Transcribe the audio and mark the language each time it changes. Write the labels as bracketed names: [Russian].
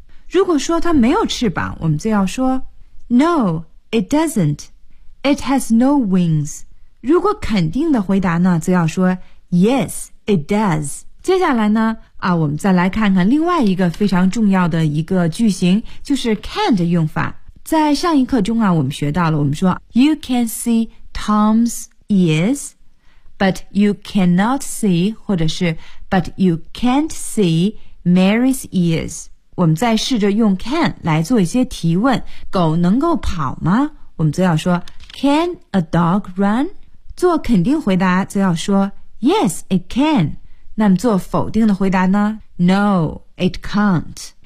[Chinese] 如果说它没有翅膀我们就要说 [English] No, it doesn'tIt has no wings. [Chinese] 如果肯定的回答呢则要说 [English] Yes, it does. [Chinese] 接下来呢我们再来看看另外一个非常重要的一个句型就是 can 的用法。在上一课中我们学到了我们说 [English] You can see Tom's ears, but you cannot see, [Chinese] 或者是 [English] But you can't see Mary's ears. [Chinese] 我们再试着用 can 来做一些提问。狗能够跑吗我们则要说 [English] Can a dog run? [Chinese] 做肯定回答则要说 [English] Yes, it can. [Chinese] 那么做否定的回答呢 [English] No, it can't.